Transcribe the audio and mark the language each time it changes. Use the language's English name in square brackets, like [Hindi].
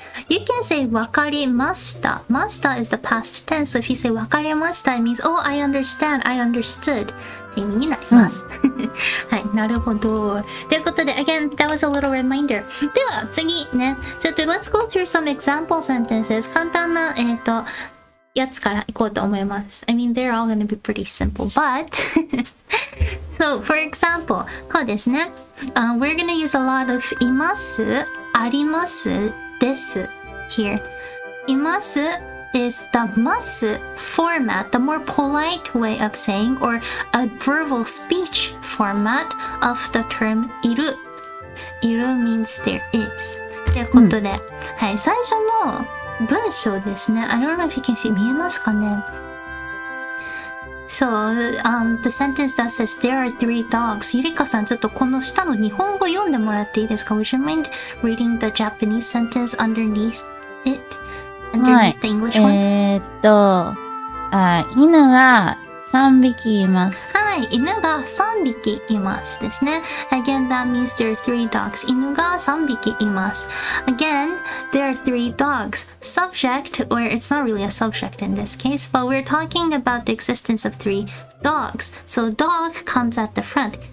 [English] You can say わかりました。 Masta is the past tense. So if you say わかりました it means oh I understand, I understood [Japanese] って意味になります。はい、なるほど。ということで [English] again that was a little reminder. [Japanese] では次ね、ちょっと [English] let's go through some example sentences. [Japanese] 簡単なやつからいこうと思います。 [English] I mean, they're all gonna be pretty simple, but so, for example, [Japanese] こうですね。 [English] We're gonna use a lot of います、あります、です here. います is the ます format, the more polite way of saying, or a verbal speech format of the term いる。いる means there is. [Japanese] ということで、はい、最初の文章ですね。 [English] I don't know if you can see. [Japanese] 見えますかね [English] So, the sentence that says there are 3 dogs. [Japanese] ゆりかさん、ちょっとこの下の日本語読んでもらっていいですか [English] Would you mind reading the Japanese sentence underneath it? Underneath the English one? [Japanese] 犬が3匹います。はい、犬が3匹いますですね。 [English] Again, that means there are 3 dogs. [Japanese] 犬が3匹います。 [English] Again, there are 3 dogs. Subject, or it's not really a subject in this case, but we're talking about the existence of 3 dogs. So dog comes at the front.